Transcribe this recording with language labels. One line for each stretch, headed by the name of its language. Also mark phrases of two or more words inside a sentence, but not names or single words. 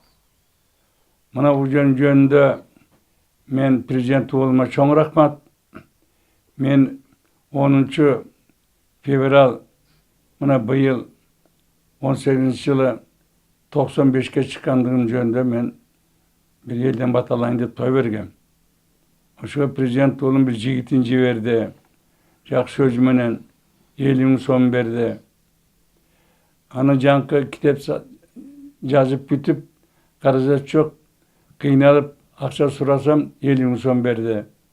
Kyrgyz: Мына бул жөнүндө мен президент уулума чоң рахмат. Мен 10 февраль мына быйыл 18-жылы 95-ке чыккандыгым жөнүндө мен бир элден баталайын деп той бергем. Ошо президент уулум bir жигитин жиберди. Жакшы сөз менен 50 миң сом берди. Аны жаңкы китеп жазып бүтүп, каражат жок, кыйналып акча сурасам 50 миң сом берди.